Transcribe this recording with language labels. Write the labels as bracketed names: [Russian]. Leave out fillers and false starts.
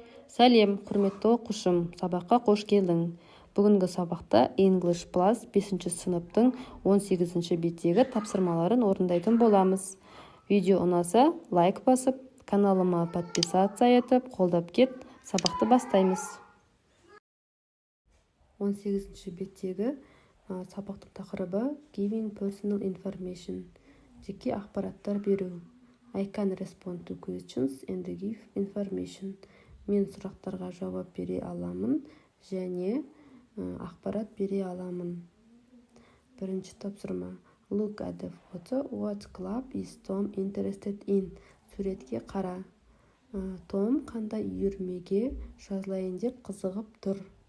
[Kazakh] Сәлем, құрметті оқушым, сабаққа қош келдің. Бүгінгі сабақта English Plus 5 сыныптың 18 беттегі тапсырмаларын орындайтын боламыз. Видео ұнаса, лайк басып, каналыма подписация етіп, қолдап кет, сабақты бастаймыз. 18 беттегі сабақтың тақырыбы [English] Giving personal information. [Kazakh] Жеке ақпараттар беру. [English] I can respond to questions and give information. [Kazakh] Мен сұрақтарға жауап бере аламын және ақпарат бере аламын. Бірінші тапсырма. [English] Look at the photo. What club is Tom interested in? [Kazakh] Суретке қара. Том қандай үйірмеге жазылайын деп қызығып тұр.